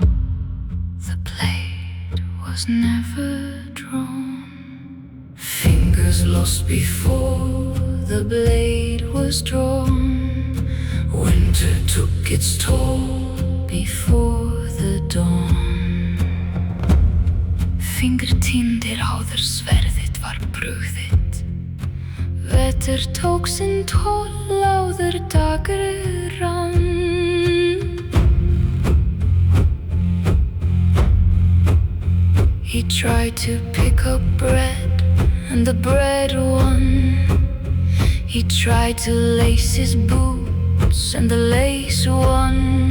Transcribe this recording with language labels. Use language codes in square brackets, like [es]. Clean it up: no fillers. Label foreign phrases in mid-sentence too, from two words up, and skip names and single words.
[en] The blade was never drawn. Fingers Fingers lost before the blade was drawn. Winter took its toll before the dawn. [is] Fingur týndir áður sverðið var brugðið. Vetr tók sinn toll áður dagur rann. [en] He tried to pick up bread, and the bread won. He tried to lace his boots, and the lace won.